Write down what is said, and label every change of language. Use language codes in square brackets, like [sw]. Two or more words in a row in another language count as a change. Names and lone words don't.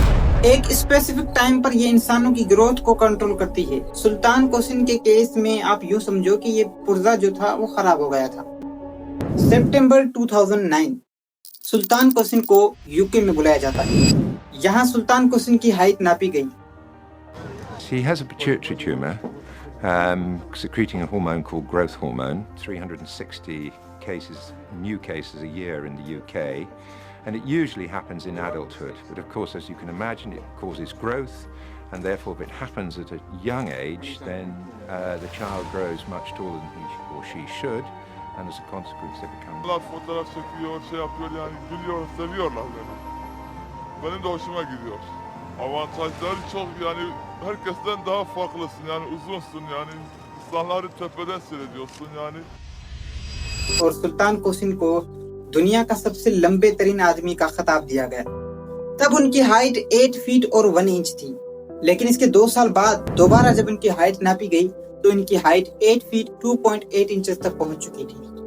[hi] एक [en] specific time [hi] पर ये इंसानों की ग्रोथ को कंट्रोल करती है। सुल्तान कोसिन के केस में आप यूँ समझो कि ये पुर्जा जो था वो खराब हो गया था। सितंबर 2009 सुल्तान कोसिन को यूके में बुलाया जाता है। यहाँ सुल्तान कोसिन की हाइट नापी गई। [en] He has a pituitary tumor, secreting a hormone called growth hormone. 360 new cases a year in the UK, and it usually happens in adulthood. But of course, as you can imagine, it causes growth, and therefore, if it happens at a young age, then the child grows much taller than he or she should, and as a consequence, they become. [tr] Fotoğraf çekiyor, şey yapıyor yani gülüyor, seviyorlar beni. Benim de hoşuma gidiyor. Avantajları çok yani herkesten daha farklısın yani uzunsun yani insanları tepeden seyrediyorsun yani. [hi] और सुल्तान कोसिन को दुनिया का सबसे लंबे तरीन आदमी का खिताब दिया गया। तब उनकी हाइट 8 फीट और 1 इंच थी, लेकिन इसके 2 साल बाद दोबारा जब उनकी हाइट नापी गई तो इनकी हाइट 8 फीट 2.8 इंचेस तक पहुंच चुकी थी।